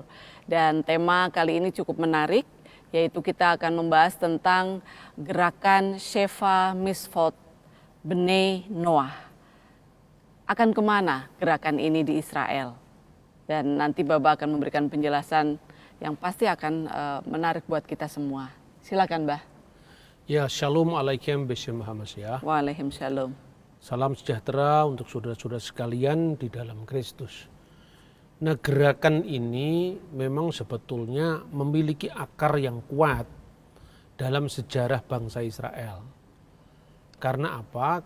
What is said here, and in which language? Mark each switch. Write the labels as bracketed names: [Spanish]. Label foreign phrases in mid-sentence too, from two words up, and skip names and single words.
[Indonesian] Dan tema kali ini cukup menarik, yaitu kita akan membahas tentang gerakan Sheva Misfot Bnei Noah. Akan kemana gerakan ini di Israel? Dan nanti Baba akan memberikan penjelasan yang pasti akan menarik buat kita semua. Silakan, Bah. Ya, [Hebrew] שלום עליכם בשם המשיח. [Arabic] وعليكم السلام. [Indonesian] Salam sejahtera untuk saudara-saudara sekalian di dalam Kristus. Nah, gerakan ini memang sebetulnya memiliki akar yang kuat dalam sejarah bangsa Israel. Karena apa?